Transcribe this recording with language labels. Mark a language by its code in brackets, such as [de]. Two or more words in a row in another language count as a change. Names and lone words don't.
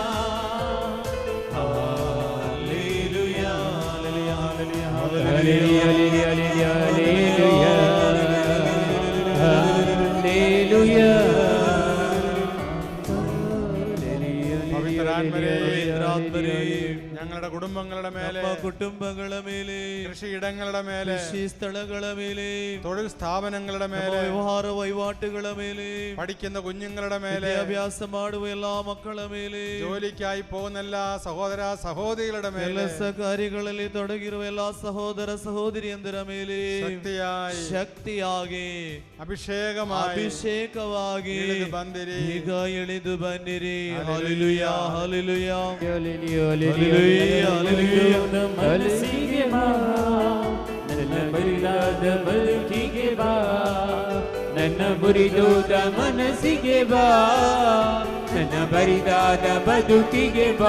[kn] ಹಾಲೆಲೂಯಾ, ಹಾಲೆಲೂಯಾ, ಹಾಲೆಲೂಯಾ, ಹಾಲೆಲೂಯಾ, ಹಾಲೆಲೂಯಾ. ಪವಿತ್ರಾತ್ಮರೇ, ಪವಿತ್ರಾತ್ಮರೇ, [ml] കുടുംബങ്ങളുടെ മേലെ, [kn] ನಮ್ಮ കുടുംബಗಳ ಮೇಲೆ, [ml] കൃഷിയിടങ്ങളുടെ മേലെ, [kn] ಕೃಷಿ ಸ್ಥಳಗಳ ಮೇಲೆ, [ml] തൊഴിൽ സ്ഥാപനങ്ങളുടെ [kn] ನಮ್ಮ [ml] മേലെ, [kn] ವ್ಯವಹಾರ ವಹಿವಾಟುಗಳ ಮೇಲೆ, [ml] പഠിക്കുന്ന കുഞ്ഞുങ്ങളുടെ മേലെ, [kn] ವಿದ್ಯಾಭ್ಯಾಸ ಮಾಡುವ ಎಲ್ಲಾ ಮಕ್ಕಳ ಮೇಲೆ, [ml] ജോലിക്കായി പോകുന്ന എല്ലാ സഹോദര സഹോദരികളുടെ മേലെ, [kn] ಕೆಲಸ ಕಾರ್ಯಗಳಲ್ಲಿ ತೊಡಗಿರುವ ಎಲ್ಲಾ ಸಹೋದರ ಸಹೋದರಿಯಂದರ ಮೇಲೆ ಶಕ್ತಿಯಾಗಿ ಅಭಿಷೇಕವಾಗಿ ಈಗ ಇಳಿದು ಬಂದಿರಿ. ಹಲ್ಲೆಲೂಯಾ, ಹಲ್ಲೆಲೂಯಾ, ಮನಸ್ಸಿಗೆ ಬಾ, ನನ್ನ ಬರಿದಾದ ಬದುಕಿಗೆ ಬಾ, ನನ್ನ ಮುರಿದೋದ ಮನಸ್ಸಿಗೆ ಬಾ, ನನ್ನ ಬರಿದಾದ ಬದುಕಿಗೆ ಬಾ.